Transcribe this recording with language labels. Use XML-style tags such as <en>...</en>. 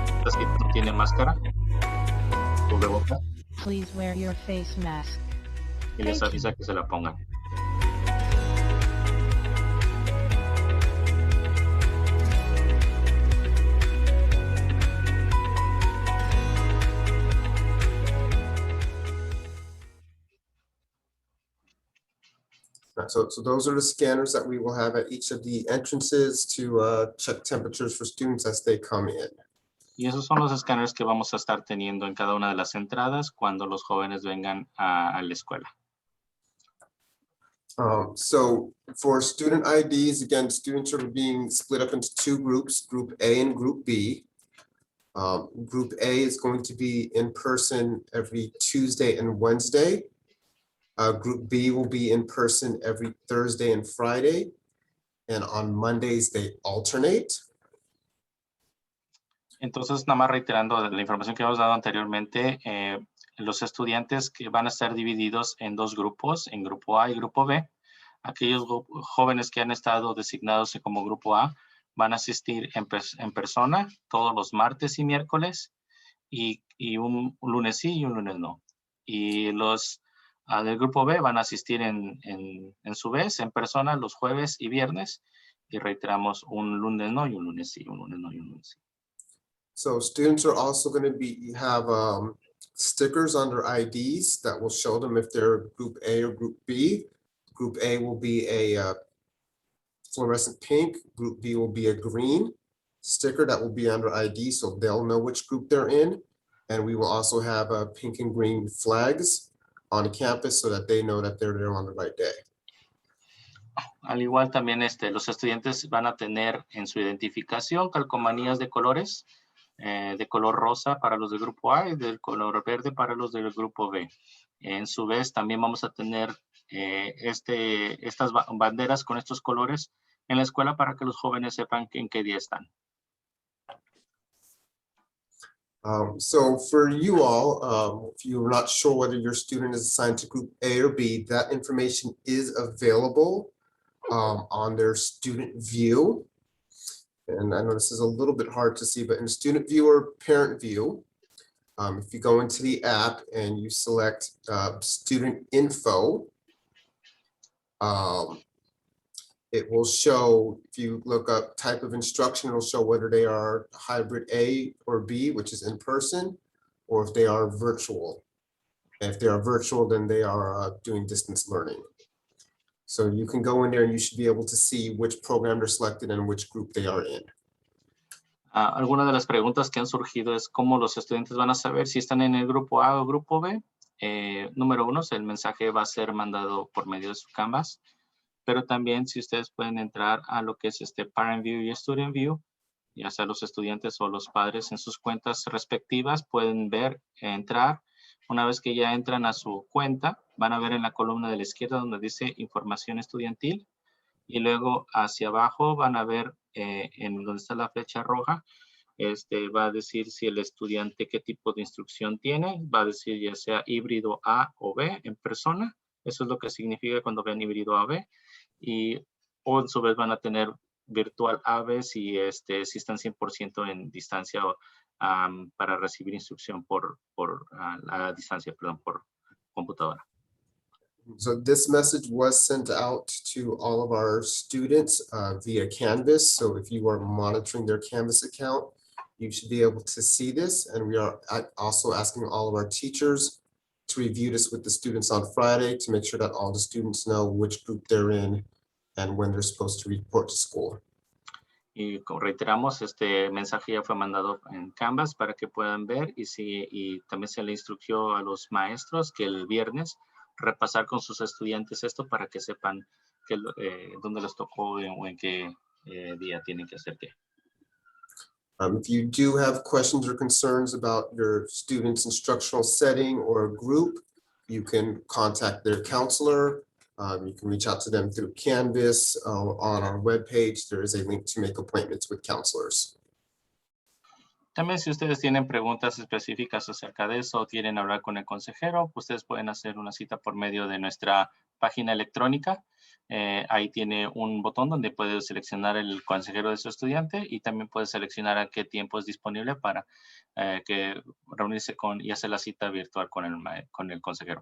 <es>Si no tiene máscara, cubreboca,</es> <en>Please wear your face mask.</en> <es>y les avisa que se la pongan.</es> <en>So those are the scanners that we will have at each of the entrances to check temperatures for students as they come in.</en> <es>Y esos son los escáneres que vamos a estar teniendo en cada una de las entradas cuando los jóvenes vengan a la escuela.</es> <en>So for student IDs, again, students are being split up into two groups, Group A and Group B. Group A is going to be in person every Tuesday and Wednesday. Group B will be in person every Thursday and Friday. And on Mondays, they alternate.</en> <es>Entonces, nada más reiterando la información que hemos dado anteriormente, los estudiantes que van a estar divididos en dos grupos, en Grupo A y Grupo B. Aquellos jóvenes que han estado designados como Grupo A van a asistir en persona todos los martes y miércoles y un lunes sí y un lunes no. Y los del Grupo B van a asistir en su vez en persona los jueves y viernes y reiteramos un lunes no y un lunes sí, un lunes no y un lunes sí.</es> <en>So students are also going to have stickers on their IDs that will show them if they're Group A or Group B. Group A will be a fluorescent pink. Group B will be a green sticker that will be on their ID, so they'll know which group they're in. And we will also have pink and green flags on campus so that they know that they're there on the right day.</en> <es>Al igual también los estudiantes van a tener en su identificación calcomanías de colores, de color rosa para los del grupo A y del color verde para los del grupo B. En su vez también vamos a tener estas banderas con estos colores en la escuela para que los jóvenes sepan en qué día están.</es> <en>So for you all, if you're not sure whether your student is assigned to Group A or B, that information is available on their student view. And I know this is a little bit hard to see, but in student view or parent view, if you go into the app and you select student info, it will show, if you look up type of instruction, it'll show whether they are hybrid A or B, which is in person, or if they are virtual. And if they are virtual, then they are doing distance learning. So you can go in there and you should be able to see which program they're selected and which group they are in.</en> <es>Algunas de las preguntas que han surgido es cómo los estudiantes van a saber si están en el grupo A o grupo B. Número uno, el mensaje va a ser mandado por medio de su Canvas, pero también si ustedes pueden entrar a lo que es Parent View y Student View, ya sea los estudiantes o los padres en sus cuentas respectivas, pueden ver, entrar. Una vez que ya entran a su cuenta, van a ver en la columna de la izquierda donde dice información estudiantil y luego hacia abajo van a ver en donde está la flecha roja, va a decir si el estudiante qué tipo de instrucción tiene, va a decir ya sea híbrido A o B en persona, eso es lo que significa cuando ven híbrido A o B, o en su vez van a tener virtual A, B si están 100% en distancia para recibir instrucción por a distancia, perdón, por computadora.</es> <en>So this message was sent out to all of our students via Canvas. So if you are monitoring their Canvas account, you should be able to see this. And we are also asking all of our teachers to review this with the students on Friday to make sure that all the students know which group they're in and when they're supposed to report to school.</en> <es>Y reiteramos, este mensaje ya fue mandado en Canvas para que puedan ver y también se le instruyó a los maestros que el viernes repasar con sus estudiantes esto para que sepan dónde les tocó o en qué día tienen que hacer qué.</es> <en>If you do have questions or concerns about your student's instructional setting or group, you can contact their counselor. You can reach out to them through Canvas. On our webpage, there is a link to make appointments with counselors.</en> <es>También si ustedes tienen preguntas específicas acerca de eso o quieren hablar con el consejero, ustedes pueden hacer una cita por medio de nuestra página electrónica. Ahí tiene un botón donde puede seleccionar el consejero de su estudiante y también puede seleccionar a qué tiempo es disponible para reunirse y hacer la cita virtual con el consejero.</es>